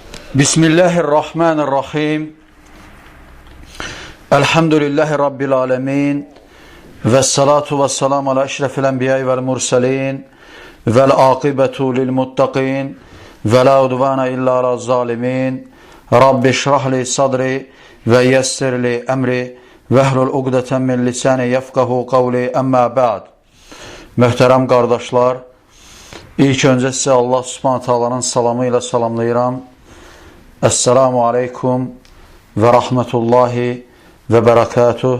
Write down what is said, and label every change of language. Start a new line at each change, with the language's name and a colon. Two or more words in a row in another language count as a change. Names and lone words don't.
Arabic: بسم الله الرحمن الرحيم. الحمد لله رب العالمين. والصلاة والسلام على أشرف الأنبياء والمرسلين. والعاقبة للمتقين. ولا عدوان إلا على الظالمين. رب اشرح لي صدري ويسر لي أمري. واحلل عقدة من لساني يفقهوا قولي أما بعد.
Azerbaijani: Möhtərəm qardaşlar, ilk öncə sizə Allah Subhanahu taalanın salamı ilə salamlayıram.
Arabic: السلام عليكم ورحمة الله وبركاته.